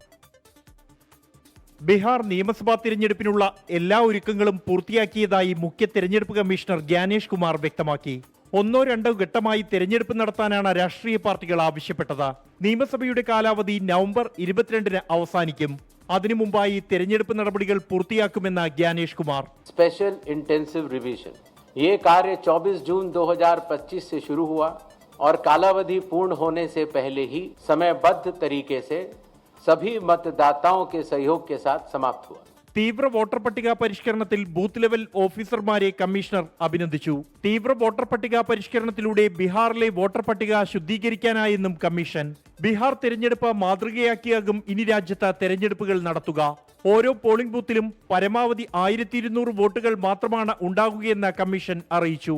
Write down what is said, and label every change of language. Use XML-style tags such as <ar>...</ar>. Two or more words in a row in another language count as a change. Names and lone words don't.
<ml>ബീഹാർ നിയമസഭാ തിരഞ്ഞെടുപ്പിനുള്ള എല്ലാ ഒരുക്കങ്ങളും പൂർത്തിയാക്കിയതായി മുഖ്യ തെരഞ്ഞെടുപ്പ് കമ്മീഷണർ ജ്ഞാനേഷ് കുമാർ വ്യക്തമാക്കി. 1-2 ഘട്ടമായി തെരഞ്ഞെടുപ്പ് നടത്താനാണ് രാഷ്ട്രീയ പാർട്ടികൾ ആവശ്യപ്പെട്ടത്. നിയമസഭയുടെ കാലാവധി നവംബർ 22-ന് അവസാനിക്കും. അതിനു മുമ്പായി തെരഞ്ഞെടുപ്പ് നടപടികൾ പൂർത്തിയാക്കുമെന്ന് ജ്ഞാനേഷ് കുമാർ.</ml> <en>special intensive revision</en> <hi>ये कार्य 24 जून 2025 से शुरू हुआ और कालावधि पूर्ण होने से पहले ही समयबद्ध तरीके से सभी मतदाताओं के सहयोग के साथ समाप्त हुआ.</hi> <ml>തീവ്ര വോട്ടർ പട്ടിക പരിഷ്കരണത്തിൽ</ml> <en>booth level</en> <ml>ഓഫീസർമാരെ കമ്മീഷണർ അഭിനന്ദിച്ചു. തീവ്ര വോട്ടർ പട്ടിക പരിഷ്കരണത്തിലൂടെ ബീഹാറിലെ വോട്ടർ പട്ടിക ശുദ്ധീകരിക്കാനായെന്നും കമ്മീഷൻ. ബീഹാർ തെരഞ്ഞെടുപ്പ് മാതൃകയാക്കിയാകും ഇനി രാജ്യത്ത് തെരഞ്ഞെടുപ്പുകൾ നടത്തുക. ഓരോ പോളിംഗ് ബൂത്തിലും പരമാവധി 1200 വോട്ടുകൾ മാത്രമാണ് ഉണ്ടാകുകയെന്ന് കമ്മീഷൻ അറിയിച്ചു.</ml>